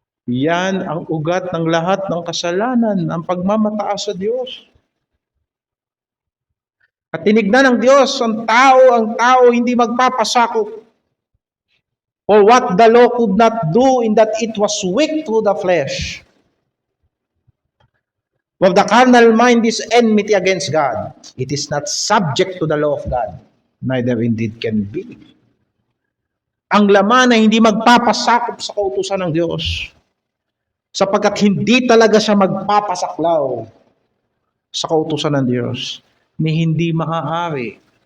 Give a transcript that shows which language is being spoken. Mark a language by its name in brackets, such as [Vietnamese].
[Filipino] Yan ang ugat ng lahat ng kasalanan, ang pagmamataas sa Diyos. At tinignan ng Diyos ang tao hindi magpapasakop. [English] For what the law could not do in that it was weak through the flesh. For the carnal mind is enmity against God. It is not subject to the law of God, neither indeed can be. [Filipino] Ang laman ay hindi magpapasakop sa kautusan ng Diyos. Sapagkat hindi talaga siya magpapasaklaw sa kautusan ng Diyos, ni hindi maaari.